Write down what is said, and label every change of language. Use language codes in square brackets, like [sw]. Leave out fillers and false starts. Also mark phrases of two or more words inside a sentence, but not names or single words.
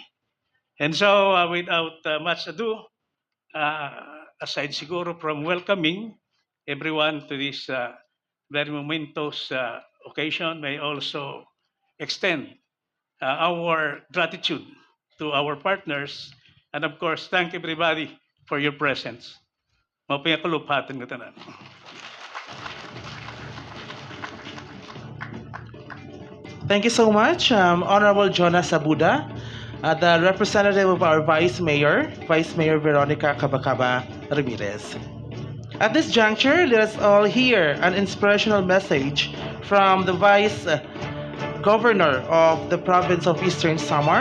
[en] And so, without much ado, aside siguro from welcoming everyone to this very momentous occasion, may also extend our gratitude to our partners, and of course, thank everybody for your presence. [war] Mapaya kalupatan ko tanan. [en] Thank you so much, Honorable Jonas Abuda, the representative of our Vice Mayor Veronica Cabacaba Ramirez. At this juncture, let us all hear an inspirational message from the Vice Governor of the province of Eastern Samar.